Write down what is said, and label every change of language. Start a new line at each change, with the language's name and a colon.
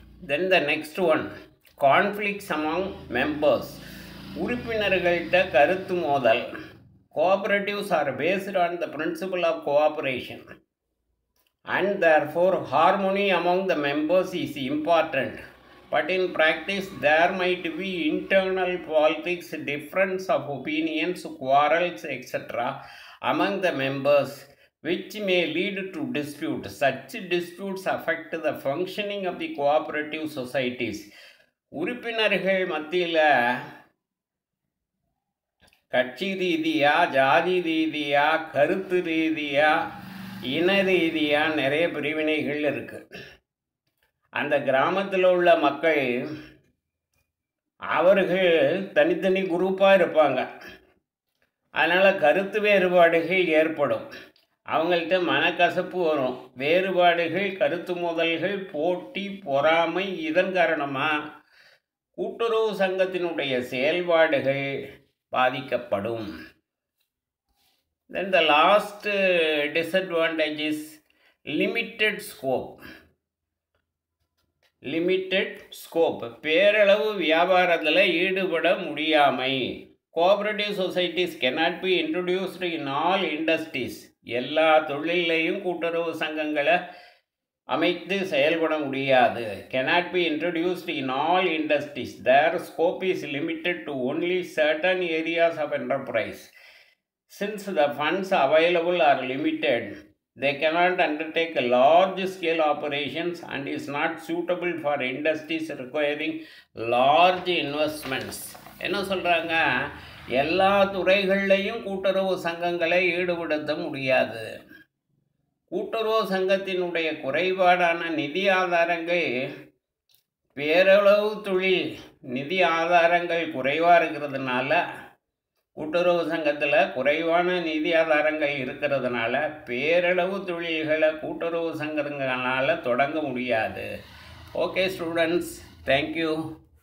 English: Then the next one, conflicts among members.
Tamil: உறுப்பினர்கள்ட்ட கருத்து மோதல்.
English: Cooperatives are based on the principle of cooperation and therefore harmony among the members is important. But in practice, there might be internal politics, difference of opinions, quarrels, etc. among the members, which may lead to dispute. Such disputes affect the functioning of the cooperative societies.
Tamil: உறுப்பினர்கள் மத்தியில் கட்சி ரீதியாக, ஜாதி ரீதியாக, கருத்து ரீதியாக, இன ரீதியாக நிறைய பிரிவினைகள் இருக்குது. அந்த கிராமத்தில் உள்ள மக்கள் அவர்கள் தனித்தனி குரூப்பாக இருப்பாங்க. அதனால் கருத்து வேறுபாடுகள் ஏற்படும். அவங்கள்ட்ட மனக்கசப்பு வரும். வேறுபாடுகள், கருத்து மோதல்கள், போட்டி, பொறாமை, இதன் காரணமாக கூட்டுறவு சங்கத்தினுடைய செயல்பாடுகள் பாதிக்கப்படும்.
English: Then the last disadvantage is limited scope. Limited scope,
Tamil: பேரளவு வியாபாரத்தில் ஈடுபட முடியாமை.
English: Cooperative societies cannot be introduced in all industries.
Tamil: எல்லா தொழிலையும் கூட்டுறவு சங்கங்களை அமைத்து செயல்பட முடியாது.
English: Cannot be introduced in all industries. Their scope is limited to only certain areas of enterprise. Since the funds available are limited, they cannot undertake large-scale operations and is not suitable for industries requiring large investments.
Tamil: என்ன சொல்கிறாங்க, எல்லா துறைகள்லையும் கூட்டுறவு சங்கங்களை ஈடுபடுத்த முடியாது. கூட்டுறவு சங்கத்தினுடைய குறைபாடான நிதி ஆதாரங்கள், பேரளவு தொழில் நிதி ஆதாரங்கள் குறைவாக இருக்கிறதுனால, கூட்டுறவு சங்கத்தில் குறைவான நிதி ஆதாரங்கள் இருக்கிறதுனால பேரளவு தொழில்களை கூட்டுறவு சங்கங்களால் தொடங்க முடியாது.
English: Okay students, thank you.